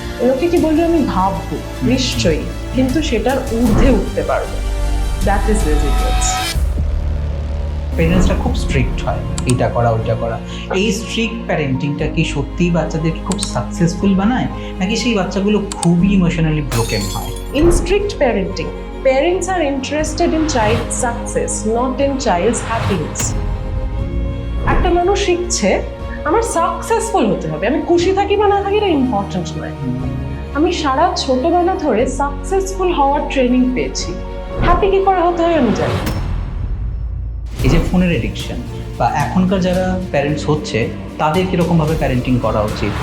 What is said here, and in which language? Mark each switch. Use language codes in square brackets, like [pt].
[bn] লোকে কি বলবে আমি ভাববো নিশ্চয়ই, কিন্তু সেটার ঊর্ধ্বে উঠতে পারবো। [en] That is resilience. [bn] প্যারেন্টসরা খুব স্ট্রিক্ট হয়, এইটা করা ওইটা করা। এই স্ট্রিক্ট প্যারেন্টিংটা কি সত্যিই বাচ্চাদেরকে খুব সাকসেসফুল বানায়, নাকি সেই বাচ্চাগুলো খুবই ইমোশনালি ব্রোকেন হয়? [en] In strict parenting, parents are interested in child's success, not in child's happiness. [bn] একটা মানুষ শিখছে আমার সাকসেসফুল হতে হবে, আমি খুশি থাকি বা না থাকি এটা ইম্পর্টেন্ট নয়। আমি সারা ছোটবেলা ধরে সাকসেসফুল হওয়ার ট্রেনিং পেয়েছি, হ্যাপি কি করে হতে হয় আমি জানি। এই যে ফোনের এডিকশন বা এখনকার যারা প্যারেন্টস হচ্ছে তাদের কিরকমভাবে প্যারেন্টিং করা উচিত?